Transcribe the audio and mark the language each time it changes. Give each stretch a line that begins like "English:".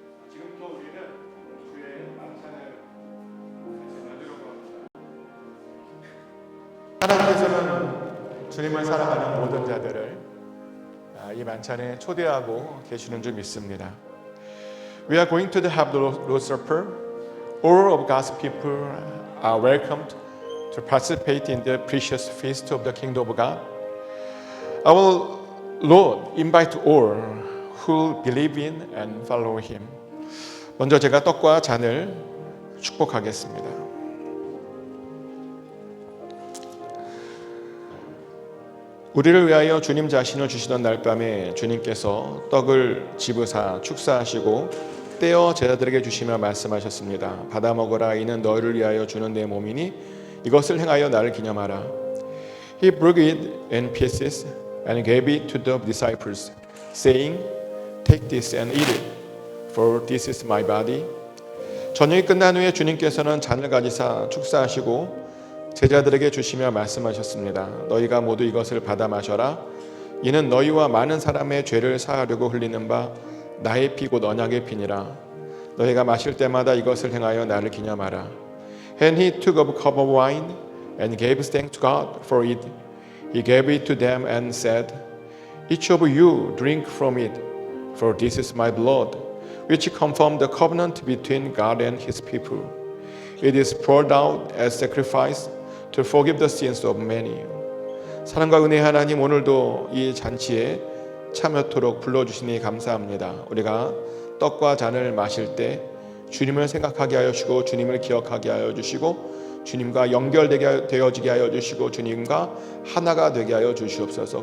Korean: 지금부터 우리는 주의 만찬을 나누려고 합니다. 하나님께서는 주님을 사랑하는 모든 자들을 이 만찬에 초대하고 계시는 줄 믿습니다.
English: We are going to have the Lord's Supper. All of God's people are welcomed to participate in the precious feast of the kingdom of God. Our Lord invite all who believe in and follow Him.
Korean: 먼저 제가 떡과 잔을 축복하겠습니다. 우리를 위하여 주님 자신을 주시던 날밤에 주님께서 떡을 집으사 축사하시고 떼어 제자들에게 주시며 말씀하셨습니다. 받아 먹으라. 이는 너희를 위하여 주는 내 몸이니 이것을 행하여 나를 기념하라.
English: He broke it in pieces and gave it to the disciples, saying, Take this and eat it, for this is my body.
Korean: 저녁이 끝난 후에 주님께서는 잔을 가지사 축사하시고 제자들에게 주시며 말씀하셨습니다. 너희가 모두 이것을 받아 마셔라. 이는 너희와 많은 사람의 죄를 사하려고 흘리는 바 나의 피 곧 언약의 피니라. 너희가 마실 때마다 이것을 행하여 나를 기념하라.
English: And he took up a cup of wine and gave thanks to God for it. He gave it to them and said, Each of you drink from it, for this is my blood, which confirms the covenant between God and His people. It is poured out as sacrifice to forgive the sins of many.
Korean: 사랑과 은혜의 하나님, 오늘도 이 잔치에 참여토록 불러주시니 감사합니다. 우리가 떡과 잔을 마실 때 주님을 생각하게 하여 주시고 주님을 기억하게 하여 주시고 주님과 연결되어지게 하여 주시고 주님과 하나가 되게 하여 주시옵소서.